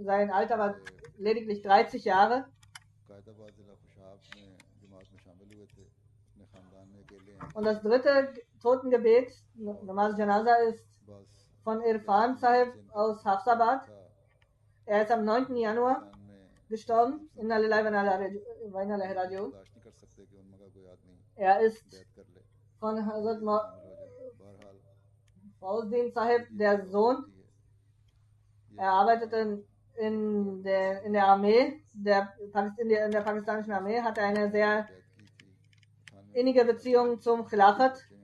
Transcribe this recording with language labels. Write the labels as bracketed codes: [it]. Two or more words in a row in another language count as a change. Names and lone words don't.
[de] Sein Alter war lediglich 30 Jahre. Und das dritte Totengebet, [ur] نماز جنازہ, [de] ist von Irfan Sahib aus Hafsabad. Er ist am 9. Januar gestorben. [ar] إنا لله وإنا إليه راجعون. [de] Er ist von Hazrat Fauzdin Sahib, der Sohn. Er arbeitete in der Armee, in der pakistanischen Armee, hatte eine sehr innige Beziehung zum Khilafat.